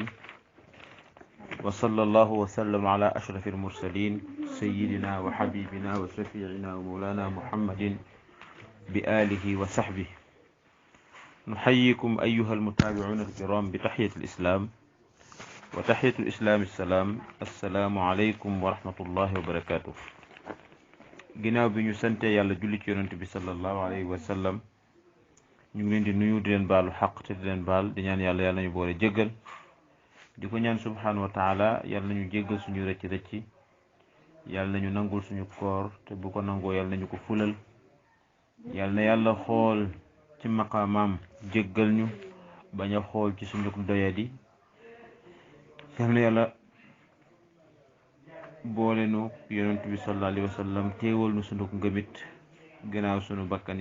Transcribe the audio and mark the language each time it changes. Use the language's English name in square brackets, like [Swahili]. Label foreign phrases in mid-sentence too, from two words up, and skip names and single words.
[Arabic] وصلى الله وسلم على أشرف المرسلين سيدنا وحبيبنا وشفيعنا ومولانا محمد بآله وصحبه. نحييكم أيها المتابعون الكرام بتحية الإسلام، وتحية الإسلام السلام. السلام عليكم ورحمة الله وبركاته. [Wolof] ginnaaw bi ñu sante yàlla julli ci yonent bi [Arabic] صلى الله عليه وسلم, [Wolof] ñu ngi leen di nuyu di leen baalu xaq te di leen baal di ñaan yàlla nañu boole jéggal, di ko ñaan [Arabic] سبحانه وتعالى [Wolof] yàlla nañu jéggal suñu rëcc rëcc, yàlla nañu nangul suñu koor te bu ko nangoo yàlla nañu ko fulal, yàlla na yàlla xool ci maqaamaam jéggal ñu bañ a xool ci suñu doyadi, yàlla na yàlla boole nu yonent bi [Arabic] صلى الله عليه وسلم [Wolof] téewal nu sunu ngëmit gannaaw sunu bakkan.